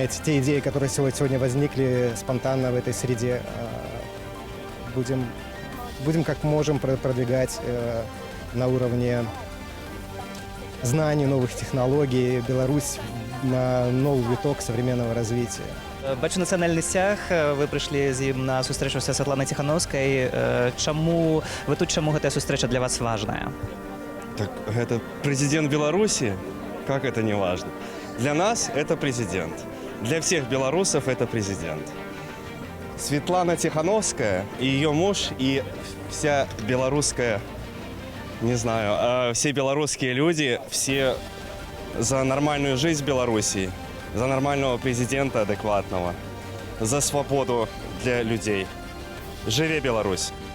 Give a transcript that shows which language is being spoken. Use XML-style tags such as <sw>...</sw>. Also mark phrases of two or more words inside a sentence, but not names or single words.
<ru>Те идеи, которые сегодня возникли спонтанно в этой среде, будем как можем продвигать на уровне знаний, новых технологий Беларусь на новый виток современного развития.</ru> <be>Бачу нацыянальны сцяг, вы прыйшлі з ім на сустрэчу са Святланай Ціханаўскай. Чаму гэтая сустрэча для вас важная? Так гэта прэзідэнт Беларусі,</be> <ru>как это не важно. Для нас это президент. Для всех белорусов это президент. Светлана Тихановская и ее муж, и вся белорусская, не знаю, все белорусские люди, все за нормальную жизнь в Беларуси, за нормального президента адекватного, за свободу для людей. Живи Беларусь!</ru>